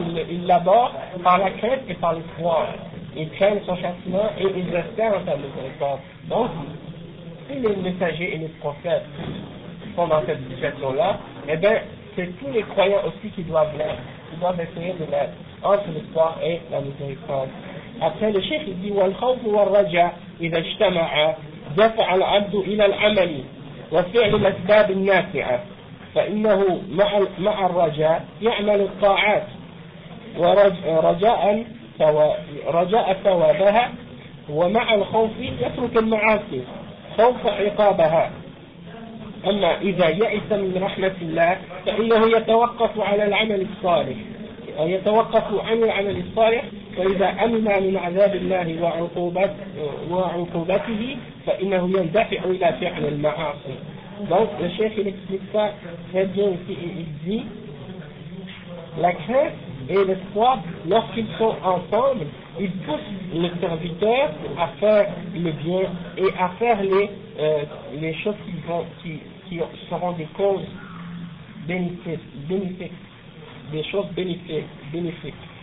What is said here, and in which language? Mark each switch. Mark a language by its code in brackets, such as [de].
[fr] Ils l'adorent par la crainte et par l'espoir. Ils craignent son châtiment et ils espèrent en sa miséricorde. Donc, si les messagers et les prophètes sont dans cette situation-là, et bien c'est tous les croyants aussi qui doivent l'être. Ils doivent essayer de l'être entre l'espoir et la miséricorde. Après, le cheikh dit [ar] « والخوف والرجاء إذا اجتمعا دفع العبد إلى العمل وفعل الأسباب النافعة فإنه مع الرجاء يعمل الطاعات ورجاء رجاء ثوابها ومع الخوف يترك المعاصي خوف عقابها أما إذا يئس من رحمة الله فإنه يتوقف على العمل الصالح يتوقف عن العمل الصالح فإذا أمن من عذاب الله وعقوبته فإنه يندفع إلى فعل المعاصي. [fr] Donc le cheikh il explique ça très bien ici, il dit la crainte et l'espoir, lorsqu'ils sont ensemble, ils poussent le serviteur à faire le bien et à faire les choses qui seront des causes bénéfiques, des choses bénéfiques.